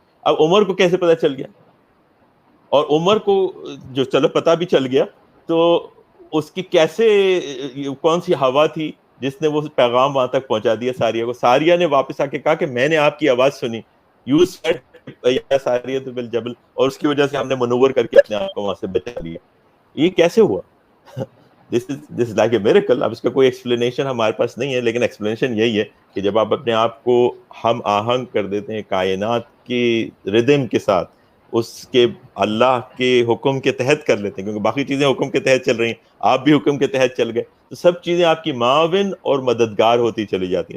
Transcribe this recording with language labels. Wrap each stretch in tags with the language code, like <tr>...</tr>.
<ur>اب عمر کو کیسے پتہ چل گیا؟ اور عمر کو جو چلو پتہ بھی چل گیا تو اس کی کیسے, کون سی ہوا تھی جس نے وہ پیغام وہاں تک پہنچا دیا ساریہ کو؟ ساریہ نے واپس آ کے کہا کہ میں نے آپ کی آواز سنی,</ur> <en>you said</en> <ar>یا ساریہ تو بالجبل,</ar> <ur>اور اس کی وجہ سے ہم نے منور کر کے اپنے آپ کو وہاں سے بچا لیا. یہ کیسے ہوا؟</ur> <en>This is like a miracle.</en> <ur>اب اس کا کوئی ایکسپلینیشن ہمارے پاس نہیں ہے, لیکن ایکسپلینیشن یہی ہے کہ جب آپ اپنے آپ کو ہم آہنگ کر دیتے ہیں کائنات کی ردم کے ساتھ, اس کے اللہ کے حکم کے تحت کر لیتے ہیں, کیونکہ باقی چیزیں حکم کے تحت چل رہی ہیں, آپ بھی حکم کے تحت چل گئے, تو سب چیزیں آپ کی معاون اور مددگار ہوتی چلی جاتی ہیں.</ur>